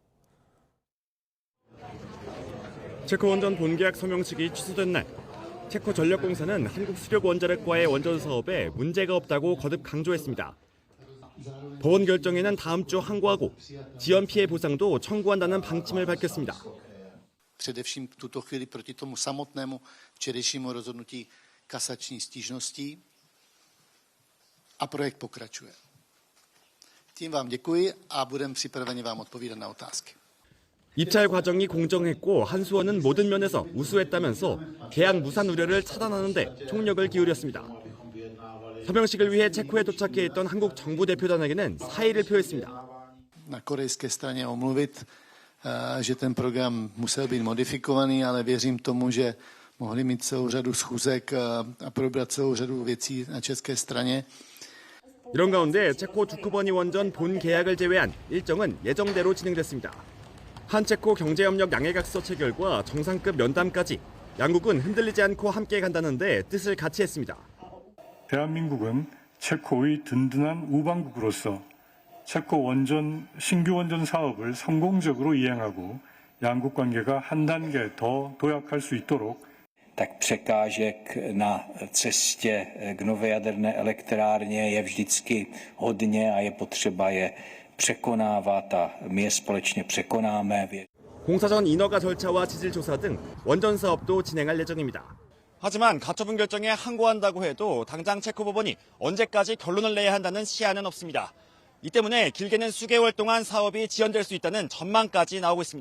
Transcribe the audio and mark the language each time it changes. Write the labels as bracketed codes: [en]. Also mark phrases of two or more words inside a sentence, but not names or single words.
[ko] 체코 원전 본계약 서명식이 취소된 날, 체코 전력공사는 한국 수력원자력과의 원전 사업에 문제가 없다고 거듭 강조했습니다. 법원 결정에는 다음 주 항고하고 지연 피해 보상도 청구한다는 방침을 밝혔습니다. [cs] Především v tuto chvíli proti tomu samotnému včerejšímu rozhodnutí kasační stížnosti a projekt pokračuje. Tím vám děkuji a budeme připraveni vám odpovídat na otázky. [ko] 입찰 과정이 공정했고 한수원은 모든 면에서 우수했다면서 계약 무산 우려를 차단하는 데 총력을 기울였습니다. 서명식을 위해 체코에 도착해 있던 한국 정부 대표단에게는 사의를 표했습니다. [cs] Na korejské straně omluvit, že ten program musel být modifikovaný, ale věřím tomu, že mohli mít celou řadu schůzek a probrat celou řadu věcí na české straně. [ko] 이런 가운데 체코 두쿠버니 원전 본 계약을 제외한 일정은 예정대로 진행됐습니다. 한체코 경제협력 양해각서 체결과 정상급 면담까지 양국은 흔들리지 않고 함께 간다는데 뜻을 같이 했습니다. 대한민국은 체코의 든든한 우방국으로서 체코 신규 원전 사업을 성공적으로 이행하고 양국 관계가 한 단계 더 도약할 수 있도록 [cs] tak překážek na cestě k nové jaderné elektrárně je vždycky hodně a je potřeba je překonávat a my je společně překonáme. [ko] 공사 전 인허가 절차와 지질 조사 등 원전 사업도 진행할 예정입니다. 하지만 가처분 결정에 항고한다고 해도 당장 체코 법원이 언제까지 결론을 내야 한다는 시한은 없습니다. 이 때문에 길게는 수개월 동안 사업이 지연될 수 있다는 전망까지 나오고 있습니다.